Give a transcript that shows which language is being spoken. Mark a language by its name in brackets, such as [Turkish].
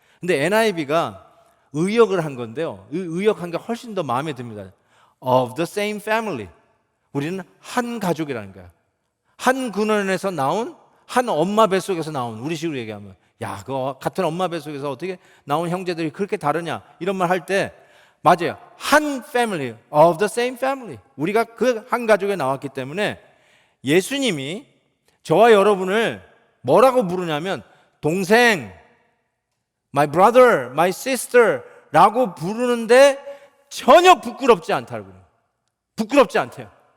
[Korean] 근데 NIV가 의역을 한 건데요, 의역한 게 훨씬 더 마음에 듭니다. [English] Of the same family. [Korean] 우리는 한 가족이라는 거야. 한 근원에서 나온, 한 엄마 뱃속에서 나온, 우리식으로 얘기하면 야, 그 같은 엄마 뱃속에서 어떻게 나온 형제들이 그렇게 다르냐, 이런 말 할 때 맞아요. 한 family, [English] of the same family. [Korean] 우리가 그 한 가족에 나왔기 때문에 예수님이 저와 여러분을 뭐라고 부르냐면 동생, [English] my brother, my sister [Korean] 라고 부르는데 전혀 부끄럽지 않다고 그래요. 부끄럽지 않대요.